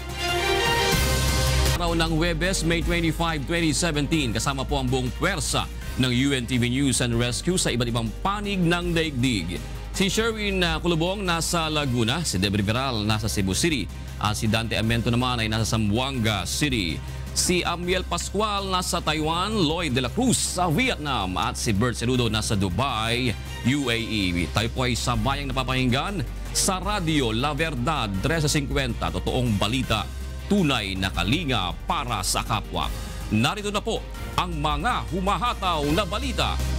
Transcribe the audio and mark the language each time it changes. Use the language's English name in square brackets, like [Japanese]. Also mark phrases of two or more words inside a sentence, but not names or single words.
[Filipino] Araw ng Huwebes, May 25, 2017, kasama po ang buong puwersa ng UNTV News and Rescue sa iba't ibang panig ng daigdig. Si Sherwin Kulubong nasa Laguna, si Debri Viral nasa Cebu City, at si Dante Amento naman ay nasa Zamboanga City. Si Amiel Pascual nasa Taiwan, Lloyd de la Cruz sa Vietnam, at si Bert Cerudo nasa Dubai, UAE. Tayo po ay sabayang napapakinggan sa radyo La Verdad 1350, totoong balita, tunay na kalinga para sa kapwa. Narito na po ang mga humahataw na balita.